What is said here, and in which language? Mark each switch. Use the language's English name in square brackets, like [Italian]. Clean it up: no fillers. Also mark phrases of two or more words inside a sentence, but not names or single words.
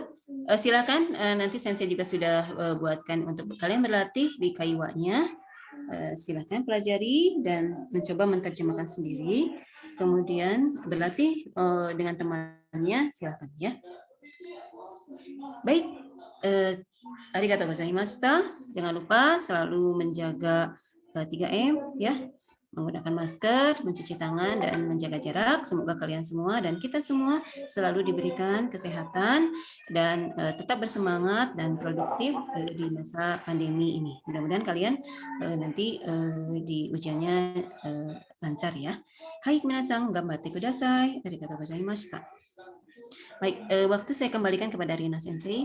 [Indonesian] Silakan nanti Sensei juga sudah buatkan untuk kalian berlatih di kaiwanya. Silakan pelajari dan mencoba menerjemahkan sendiri. Kemudian berlatih dengan temannya, silakan ya. Baik, [Japanese] ありがとうございました. [Indonesian] Jangan lupa selalu menjaga 3M ya. Menggunakan masker, mencuci tangan, dan menjaga jarak. Semoga kalian semua dan kita semua selalu diberikan kesehatan dan tetap bersemangat dan produktif di masa pandemi ini. Mudah-mudahan kalian nanti di ujiannya lancar ya. [Japanese] はい皆さん、頑張ってください. ありがとうございました. [Indonesian] Baik, waktu saya kembalikan kepada Rina Sensei.